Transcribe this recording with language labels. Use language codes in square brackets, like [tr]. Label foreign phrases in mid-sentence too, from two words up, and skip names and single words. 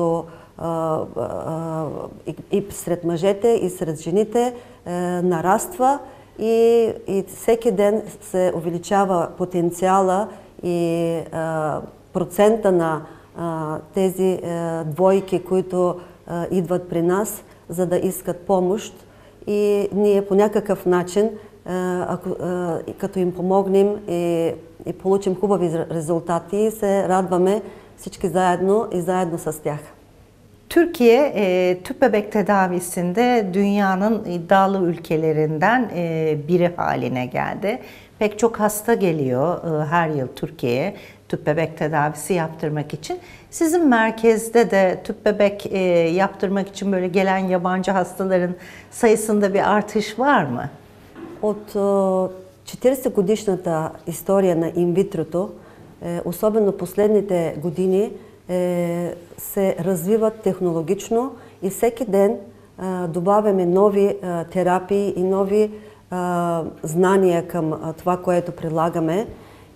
[bg] и сред мъжете, и сред жените нараства и всеки ден се увеличава потенциала и процента на тези двойки, които идват при нас, за да искат помощ. И ние по някакъв начин, като им помогнем и получим хубави резултати, се радваме всички заедно и заедно с тях. [tr] Türkiye tüp bebek tedavisinde dünyanın iddialı ülkelerinden biri haline geldi. Pek çok hasta geliyor her yıl Türkiye'ye tüp bebek tedavisi yaptırmak için. Sizin merkezde de tüp bebek yaptırmak için böyle gelen yabancı hastaların sayısında bir artış var mı? [bg] От 40-годишната история на инвитрото, особено последните години, се развиват технологично и всеки ден добавяме нови терапии и нови знания към това, което прилагаме.